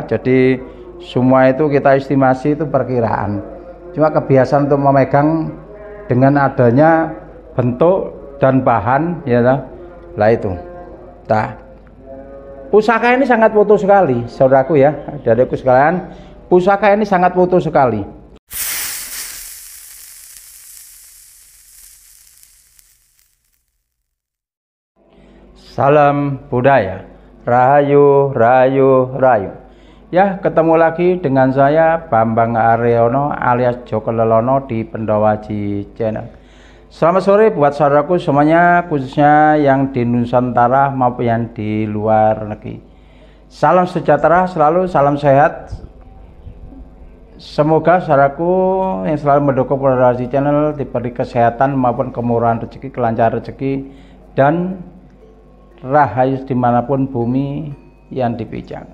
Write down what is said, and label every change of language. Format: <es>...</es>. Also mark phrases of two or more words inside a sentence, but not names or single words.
<id>Jadi semua itu kita estimasi itu perkiraan. Cuma kebiasaan untuk memegang dengan adanya bentuk dan bahan ya lah itu. Nah, pusaka ini sangat utuh sekali, saudaraku ya, adikku sekalian. Pusaka ini sangat utuh sekali. Salam budaya, rahayu, rahayu, rahayu. Ya, ketemu lagi dengan saya Bambang Aryono alias Joko Lelono di Pendawaji Channel. Selamat sore buat saudaraku semuanya, khususnya yang di Nusantara maupun yang di luar negeri. Salam sejahtera selalu, salam sehat. Semoga saudaraku yang selalu mendukung Pendawaji Channel diberi kesehatan maupun kemurahan rezeki, kelancaran rezeki, dan rahayu dimanapun bumi yang dipijak.</id>